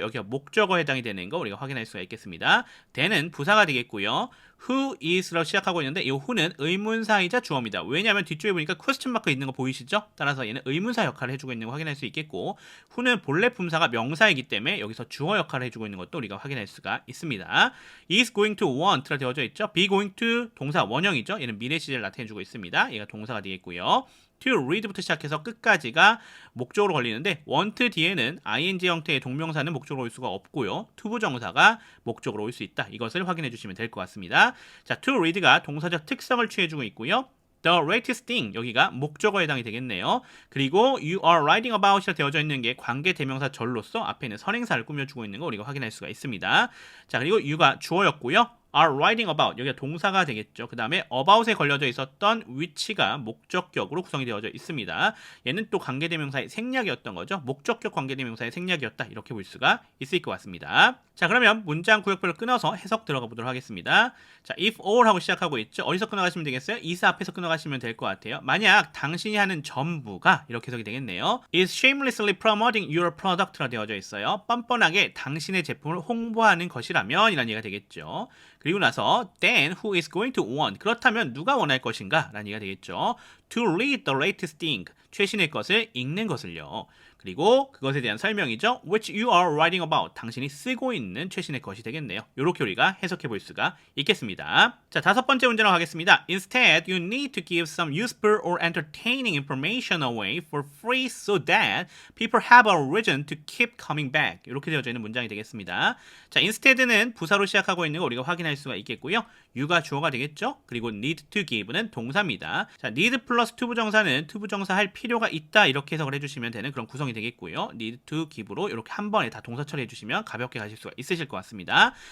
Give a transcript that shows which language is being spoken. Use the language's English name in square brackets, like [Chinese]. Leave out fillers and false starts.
[Korean] 여기가 목적어에 해당이 되는 거 우리가 확인할 수가 있겠습니다. then은 부사가 되겠고요. who is라고 시작하고 있는데 이 who는 의문사이자 주어입니다. 왜냐하면 뒤쪽에 보니까 question 마크 있는 거 보이시죠? 따라서 얘는 의문사 역할을 해주고 있는 거 확인할 수 있겠고 who는 본래 품사가 명사이기 때문에 여기서 주어 역할을 해주고 있는 것도 우리가 확인할 수가 있습니다. [English] is going to want라 [Korean] 되어져 있죠. [English] be going to [Korean] 동사 원형이죠. 얘는 미래 시제를 나타내주고 있습니다. 얘가 동사가 되겠고요. to read부터 시작해서 끝까지가 목적으로 걸리는데 want 뒤에는 ing 형태의 동명사는 목적으로 올 수가 없고요. 투부정사가 목적으로 올 수 있다. 이것을 확인해 주시면 될 것 같습니다. 자, to read가 동사적 특성을 취해주고 있고요. [English] The latest thing [Korean] 여기가 목적어에 해당이 되겠네요. 그리고 [English] you are writing about [Korean] 이라 되어져 있는 게 관계 대명사 절로서 앞에 있는 선행사를 꾸며주고 있는 거 우리가 확인할 수가 있습니다. 자, 그리고 you가 주어였고요. [English] are writing about [Korean] 여기가 동사가 되겠죠. 그 다음에 about에 걸려져 있었던 which가 목적격으로 구성이 되어져 있습니다. 얘는 또 관계대명사의 생략이었던 거죠. 목적격 관계대명사의 생략이었다. 이렇게 볼 수가 있을 것 같습니다. 자, 그러면 문장 구역별로 끊어서 해석 들어가 보도록 하겠습니다. 자, if all 하고 시작하고 있죠. 어디서 끊어가시면 되겠어요? is 앞에서 끊어가시면 될 것 같아요. 만약 당신이 하는 전부가 이렇게 해석이 되겠네요. [English] is shamelessly promoting your product라 [Korean] 되어져 있어요. 뻔뻔하게 당신의 제품을 홍보하는 것이라면 이란 얘기가 되겠죠. 그리고 나서 [English] then who is going to want [Korean] 그렇다면 누가 원할 것인가 라는 얘기가 되겠죠. [English] to read the latest thing [Korean] 최신의 것을 읽는 것을요. 그리고 그것에 대한 설명이죠. [English] which you are writing about [Korean] 당신이 쓰고 있는 최신의 것이 되겠네요. 이렇게 우리가 해석해 볼 수가 있겠습니다. 자, 다섯 번째 문제로 가겠습니다. [English] Instead, you need to give some useful or entertaining information away for free so that people have a reason to keep coming back. [Korean] 이렇게 되어져 있는 문장이 되겠습니다. 자, instead는 부사로 시작하고 있는 거 우리가 확인할 수가 있겠고요. you가 주어가 되겠죠. 그리고 need to give는 동사입니다. 자, need 플러스 투부정사는 투부정사 할 필요가 있다 이렇게 해석을 해주시면 되는 그런 구성이 되겠고요. need to give로 이렇게 한 번에 다 동사 처리해 주시면 가볍게 가실 수가 있으실 것 같습니다.